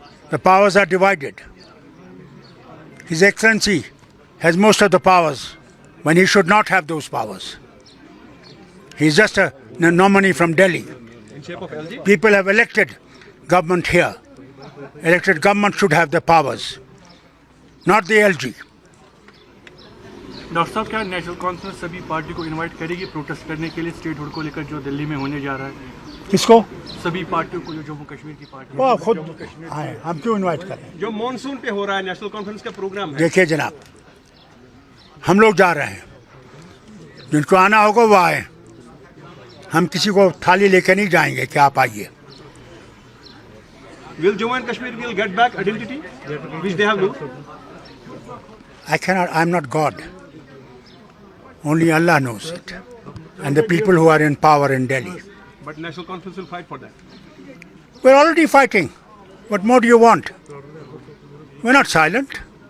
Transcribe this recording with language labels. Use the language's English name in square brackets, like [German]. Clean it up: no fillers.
[English] The powers are divided. His Excellency has most of the powers when he should not have those powers. He is just a nominee from Delhi. in shape of LG. People have elected government here. Elected government should have the powers, not the LG. [Hindi] Doctor साहब, क्या national conference सभी party को invite करेगी protest करने के लिए statehood को लेकर जो दिल्ली में होने जा रहा है? किसको? सभी पार्टियों को, जो जम्मू कश्मीर की पार्टी वो खुद आए, हम क्यों इनवाइट करें? जो मॉनसून पे हो रहा है नेशनल कॉन्फ्रेंस का प्रोग्राम है। देखिए जनाब, हम लोग जा रहे हैं, जिनको आना होगा वो आए। हम किसी को थाली लेकर नहीं जाएंगे कि आप आइए। [English] Will Jammu and Kashmir will get back identity which they have lost? I'm not God. Only Allah knows it. And the people who are in power in Delhi. But national conference will fight for that. We're already fighting. What more do you want? We're not silent.